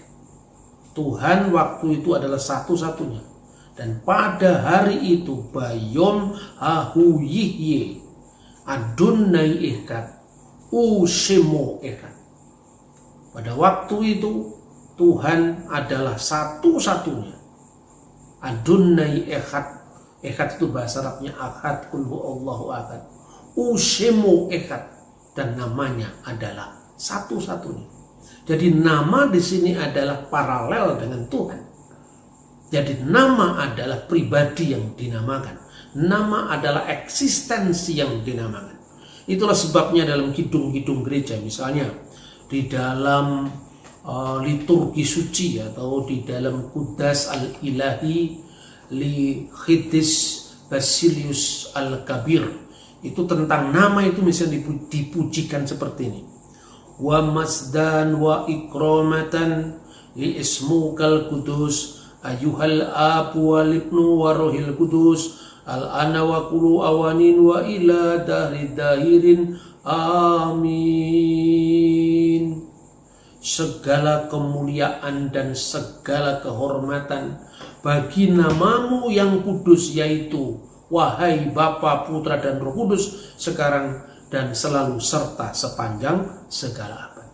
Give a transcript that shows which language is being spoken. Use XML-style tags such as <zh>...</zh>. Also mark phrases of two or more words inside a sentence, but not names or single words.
<id>Tuhan waktu itu adalah satu-satunya.</id> <he>Dan pada hari itu ביום ההוא יהיה אדוני אחד ושמו אחד.</he> <id>Pada waktu itu Tuhan adalah satu-satunya.</id> <he>אדוני אחד.</he> <id>Echad itu bahasa Arabnya Ahad,</id> <ar>قل هو الله أحد.</ar> <he>ושמו אחד,</he> <id>dan namanya adalah satu-satunya. Jadi nama di sini adalah paralel dengan Tuhan. Jadi nama adalah pribadi yang dinamakan. Nama adalah eksistensi yang dinamakan. Itulah sebabnya dalam kidung-kidung gereja, misalnya di dalam liturgi suci atau di dalam Qudas al-Ilahi li Khidis Basilius al-Kabir, itu tentang nama itu misalnya dipujikan seperti ini.</id> <ar>ومجدا وإكراما لاسمك القدوس أيها الآب والابن والروح القدس الآن وكل أوان وإلى دهر الداهرين آمين.</ar> <id>Segala kemuliaan dan segala kehormatan bagi namamu yang kudus, yaitu wahai Bapa, Putra dan Roh Kudus, sekarang dan selalu serta sepanjang segala abad.</id>